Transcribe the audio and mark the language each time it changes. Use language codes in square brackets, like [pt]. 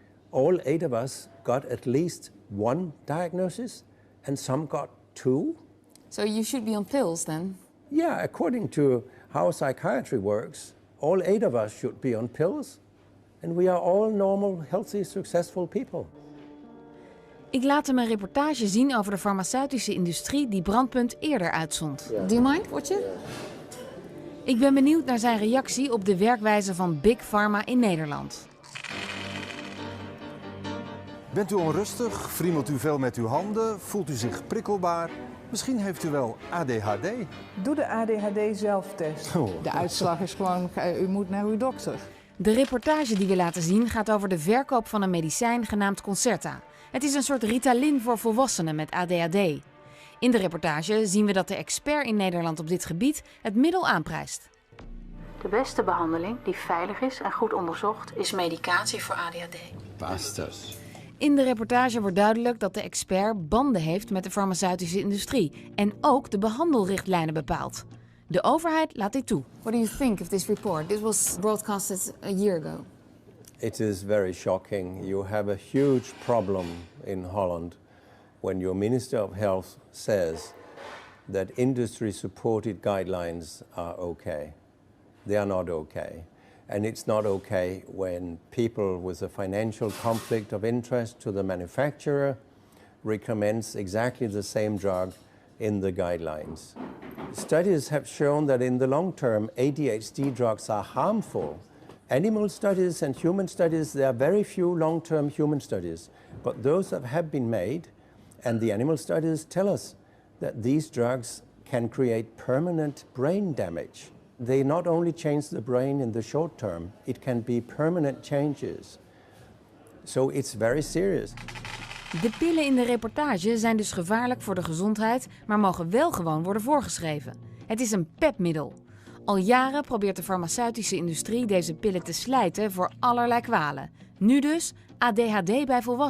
[en] All 8 of us got at least one diagnosis and some got 2. So you should be on pills then? Yeah, according to how psychiatry works, all 8 of us should be on pills and we are all normal, healthy, successful people. [nl] Ik laat hem een reportage zien over de farmaceutische industrie die Brandpunt eerder uitzond. [en] Yeah. Do you mind watching? Yeah. [nl] Ik ben benieuwd naar zijn reactie op de werkwijze van Big Pharma in Nederland. Bent u onrustig? Friemelt u veel met uw handen? Voelt u zich prikkelbaar? Misschien heeft u wel ADHD. Doe de ADHD-zelftest. Oh. De uitslag is gewoon, u moet naar uw dokter. De reportage die we laten zien gaat over de verkoop van een medicijn genaamd Concerta. Het is een soort Ritalin voor volwassenen met ADHD. In de reportage zien we dat de expert in Nederland op dit gebied het middel aanprijst. De beste behandeling die veilig is en goed onderzocht is medicatie voor ADHD. [en] Bastards. [nl] In de reportage wordt duidelijk dat de expert banden heeft met de farmaceutische industrie en ook de behandelrichtlijnen bepaalt. De overheid laat dit toe. [en] What do you think of this report? This was broadcasted a year ago. It is very shocking. You have a huge problem in Holland when your Minister of Health says that industry-supported guidelines are okay. They are not okay. And it's not okay when people with a financial conflict of interest to the manufacturer recommends exactly the same drug in the guidelines. Studies have shown that in the long term, ADHD drugs are harmful. Animal studies and human studies, there are very few long-term human studies, but those that have been made, and the animal studies tell us that these drugs can create permanent brain damage. they not only change the brain in the short term, it can be permanent changes. So it's very serious. [nl] De pillen in de reportage zijn dus gevaarlijk voor de gezondheid, maar mogen wel gewoon worden voorgeschreven. Het is een pepmiddel. Al jaren probeert de farmaceutische industrie deze pillen te slijten voor allerlei kwalen. Nu dus ADHD bij volwassenen.